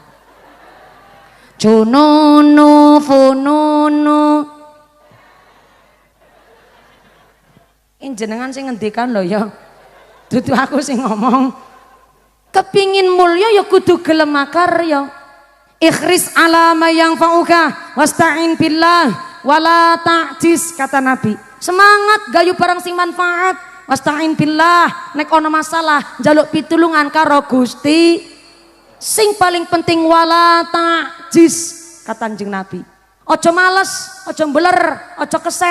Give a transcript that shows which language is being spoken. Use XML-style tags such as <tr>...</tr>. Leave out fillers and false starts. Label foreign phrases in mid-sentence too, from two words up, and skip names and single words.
<jv>Jonono fonono. Ini jenengan sing ngendikan lho ya. Dudu aku sing ngomong. Kepingin mulya ya kudu gelem makarya.</jv> <ar>احرص على ما ينفعك واستعن بالله ولا تعجز</ar> <id>kata Nabi.</id> <jv>Semangat gayu barang sing manfaat.</jv> <ar>واستعن بالله,</ar> <jv>nek ana masalah njaluk pitulungan karo Gusti. Sing paling penting</jv> <ar>ولا تعجز</ar> <jv>kata Kanjeng Nabi. Aja males, aja mbeler, aja keset.</jv>